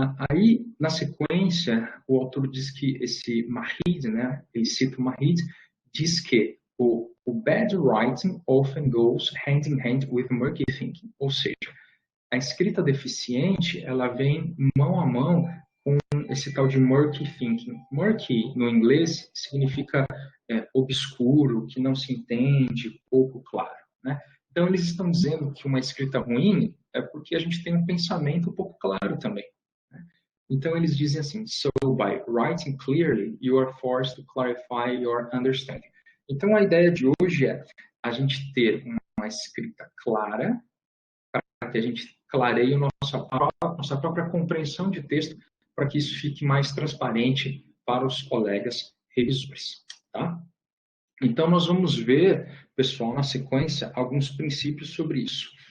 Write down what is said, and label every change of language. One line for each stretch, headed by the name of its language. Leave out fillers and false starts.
Portuguese: Aí, na sequência, o autor diz que esse Mahid, né, ele cita o Mahid, diz que o
English: bad writing often goes hand in hand with murky thinking,
Portuguese: ou seja, a escrita deficiente, ela vem mão a mão com esse tal de murky thinking. Murky, no inglês, significa obscuro, que não se entende, pouco claro, né? Então, eles estão dizendo que uma escrita ruim é porque a gente tem um pensamento pouco claro também, né? Então, eles dizem assim,
English: so by writing clearly, you are forced to clarify your understanding.
Portuguese: Então, a ideia de hoje é a gente ter uma escrita clara, para que a gente clareie a nossa própria compreensão de texto, para que isso fique mais transparente para os colegas revisores, tá? Então, nós vamos ver, pessoal, na sequência, alguns princípios sobre isso.